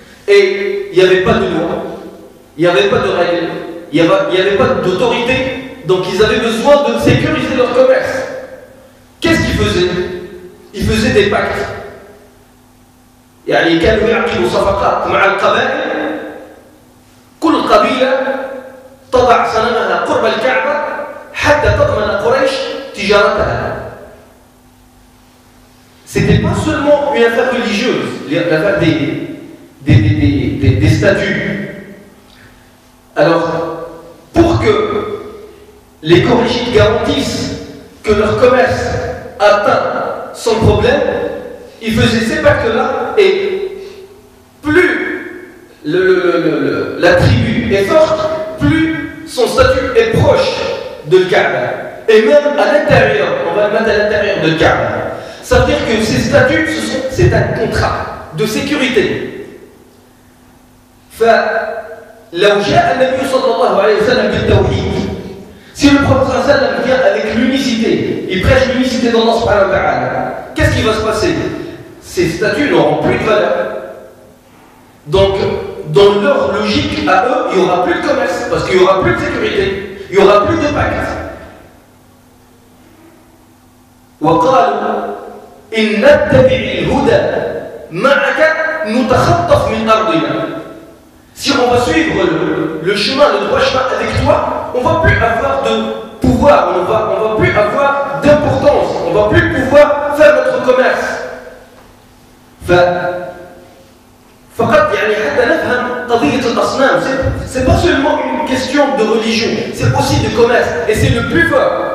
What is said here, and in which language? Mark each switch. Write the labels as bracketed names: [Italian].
[French] Et il n'y avait pas de loi, il n'y avait pas de règles, il n'y avait pas d'autorité, donc ils avaient besoin de sécuriser leur commerce. Qu'est-ce qu'ils faisaient? Ils faisaient des pactes. [Arabic] يعني كانوا يعقدوا صفقات مع القبائل. كل قبيلة تضع صنمها قرب الكعبة حتى تضمن قريش تجارتها. [French] C'était pas seulement une affaire religieuse, l'affaire des statues. Alors, pour que les Qurayshites garantissent que leur commerce atteint sans problème, ils faisaient ces pactes-là, et plus la tribu est forte, plus son statut est proche de Kaaba. Et même à l'intérieur, on va le mettre à l'intérieur de Kaaba. Ça veut dire que ces statuts, c'est un contrat de sécurité. [Arabic] فلو جاء النبي صلى الله عليه وسلم بالتوحيد, [French] si le prophète [Arabic] صلى الله عليه وسلم [French] vient avec l'unicité, il prêche l'unicité d'Allah subhanahu wa ta'ala, qu'est-ce qui va se passer? Ces statuts n'auront plus de valeur. Donc, dans leur logique à eux, il n'y aura plus de commerce, parce qu'il n'y aura plus de sécurité, il n'y aura plus de pacte. [Arabic] وقالوا إن نتبع الهدى معك نتخطف من أرضنا. [French] Si on va suivre le chemin, le droit chemin avec toi, on ne va plus avoir de pouvoir, on va plus avoir d'importance, on ne va plus pouvoir faire notre commerce. [Arabic] فقط يعني حتى نفهم قضية الأصنام, [French] c'est pas seulement une question de religion, c'est aussi de commerce, et c'est le plus fort.